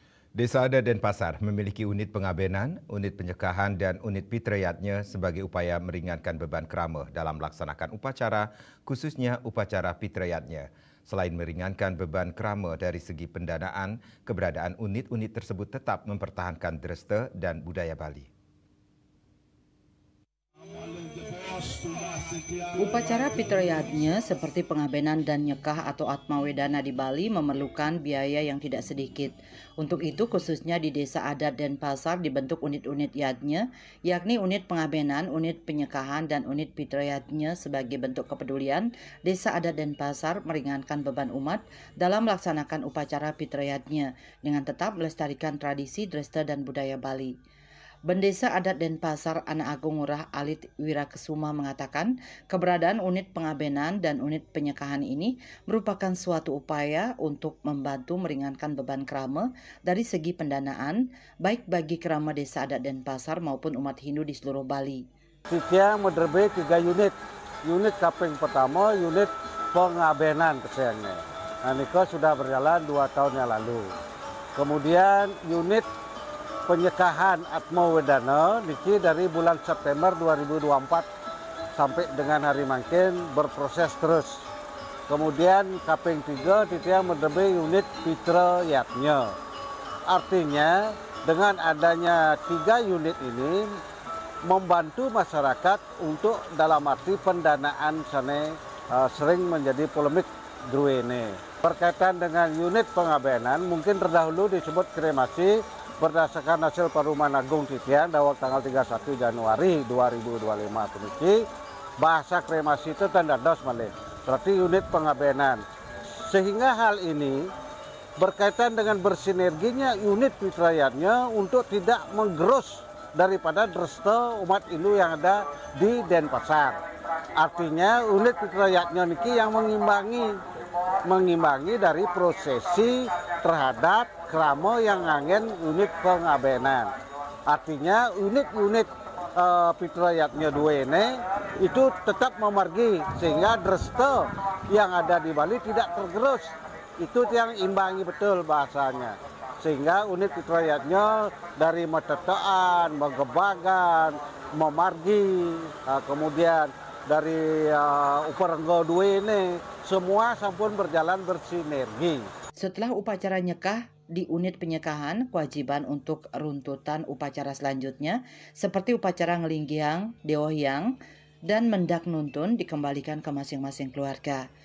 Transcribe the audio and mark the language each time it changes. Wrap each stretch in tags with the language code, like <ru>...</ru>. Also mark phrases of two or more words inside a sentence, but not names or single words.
<id>Desa Adat Denpasar memiliki unit pengabenan, unit penyekahan, dan unit pitrayatnya sebagai upaya meringankan beban krama dalam melaksanakan upacara, khususnya upacara pitrayatnya. Selain meringankan beban krama dari segi pendanaan, keberadaan unit-unit tersebut tetap mempertahankan dresta dan budaya Bali. Upacara pitrayatnya seperti pengabenan dan nyekah atau atmawedana di Bali memerlukan biaya yang tidak sedikit. Untuk itu khususnya di Desa Adat Denpasar dibentuk unit-unit yadnya, yakni unit pengabenan, unit penyekahan, dan unit pitrayatnya sebagai bentuk kepedulian Desa Adat Denpasar meringankan beban umat dalam melaksanakan upacara pitrayatnya dengan tetap melestarikan tradisi, dresta, dan budaya Bali. Bendesa Adat Denpasar Anak Agung Ngurah Alit Wirakesuma mengatakan keberadaan unit pengabenan dan unit penyekahan ini merupakan suatu upaya untuk membantu meringankan beban krama dari segi pendanaan baik bagi krama Desa Adat Denpasar maupun umat Hindu di seluruh Bali. Kita menerbe 3 unit. Unit kaping pertama, unit pengabenan kesayangnya. Nah, ini sudah berjalan 2 tahun yang lalu. Kemudian unit penyekahan Atmawedana niki dari bulan September 2024 sampai dengan hari makin berproses terus. Kemudian kaping 3</id> <ban>titia menerbe</ban> <id>unit pitrayatnya. Artinya dengan adanya 3 unit ini membantu masyarakat untuk dalam arti pendanaan sana sering menjadi polemik druene. Berkaitan dengan unit pengabenan mungkin terdahulu disebut kremasi berdasarkan hasil Paruman Agung Titian dawak tanggal 31 Januari 2025 puniki bahasa kremasi itu</id> <ban>tanda dos malih.</ban> <id>Berarti unit pengabenan. Sehingga hal ini berkaitan dengan bersinerginya unit pitrayatnya untuk tidak menggerus daripada dresta umat Hindu yang ada di Denpasar. Artinya unit pitrayatnya niki yang mengimbangi dari prosesi terhadap krama yang ngangen unit pengabenan. Artinya unit-unit pitrayatnya dua ini itu tetap memargi sehingga dresta yang ada di Bali tidak tergerus. Itu yang imbangi betul bahasanya. Sehingga unit pitrayatnya dari</id> <ban>metetaan, megebagan, memargi,</ban> <id>kemudian dari Uparenggo dua ini semua sampun berjalan bersinergi. Setelah upacara nyekah di unit penyekahan, kewajiban untuk runtutan upacara selanjutnya seperti upacara ngelinggiang, deohyang, dan mendak nuntun dikembalikan ke masing-masing keluarga.</id>